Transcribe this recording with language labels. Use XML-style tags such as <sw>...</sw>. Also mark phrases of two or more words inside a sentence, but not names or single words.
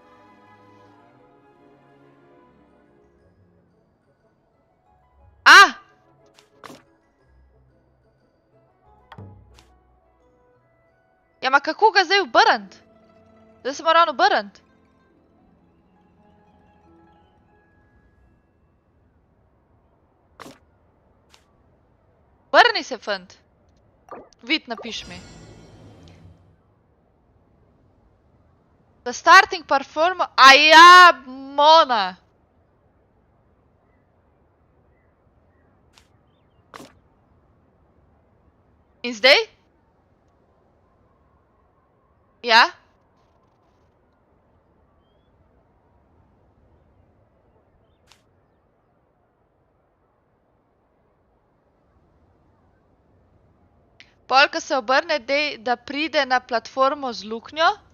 <sl>Ja, ma kako ga zdaj obrniti? Zdaj se moram obrniti. Obrni se, fant. Vid, napiš mi.</sl> <en>The starting performer...</en> <sl>Aja, Mona. In zdaj? Ja? Pol, ko se obrne, da pride na platformo z luknjo.</sl>